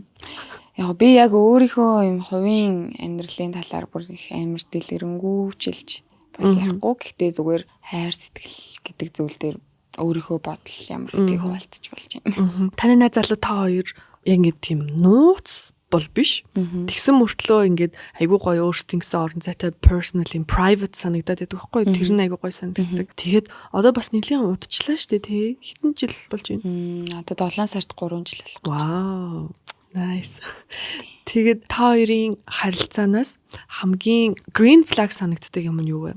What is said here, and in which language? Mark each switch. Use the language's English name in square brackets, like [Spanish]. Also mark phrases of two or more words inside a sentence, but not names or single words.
[Mongolian] Яг би яг өөрийнхөө юм хувийн амьдралын талаар бүр их амар дэлгэрэнгүй чилж бол ярихгүй. Гэхдээ зүгээр хайр сэтгэл гэдэг зүйл дээр өөрийнхөө бодол ямар гэдгийг хуваалцаж болж байна. Таны найз залуу та хоёр яг ингэ тийм нууц бол биш. Тэгсэн мөртлөө ингээд айгүй гоё өөрсдийн гэсэн орон зайтай [English] personal and private [Mongolian] санагдаад байдаг байхгүй. Тэр нь айгүй гоё санагддаг. Тэгээд одоо бас нэлийн удажлаа штэ тий. Хэдэн жил болж байна? Одоо 7 сард 3 жил болох. Вау. Nice. Тэгээд та хоёрын харилцаанаас хамгийн [English] green flag [Mongolian] санагддаг юм нь юу вэ?